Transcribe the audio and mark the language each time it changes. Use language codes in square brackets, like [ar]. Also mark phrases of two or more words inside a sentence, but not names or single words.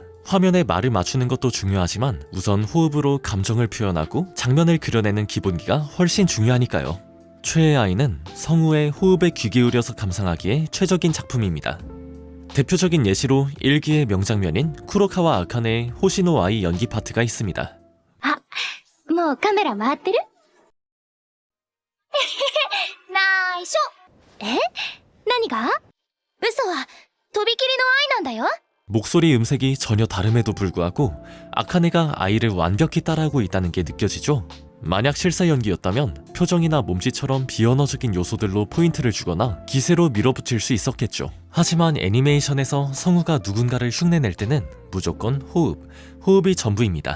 [ko] 화면에 말을 맞추는 것도 중요하지만 우선 호흡으로 감정을 표현하고 장면을 그려내는 기본기가 훨씬 중요하니까요. 최애 아이는 성우의 호흡에 귀 기울여서 감상하기에 최적인 작품입니다. 대표적인 예시로 1기의 명장면인 쿠로카와 아카네의 호시노 아이 연기 파트가 있습니다. [ja] もうカメラ回ってるないしょ何が嘘はとびきりの愛なんだよ [ko] 목소리 음색이 전혀 다름에도 불구하고 아카네가 아이를 완벽히 따라하고 있다는 게 느껴지죠? 만약 실사 연기였다면 표정이나 몸짓처럼 비언어적인 요소들로 포인트를 주거나 기세로 밀어붙일 수 있었겠죠. 하지만 애니메이션에서 성우가 누군가를 흉내낼 때는 무조건 호흡이 전부입니다.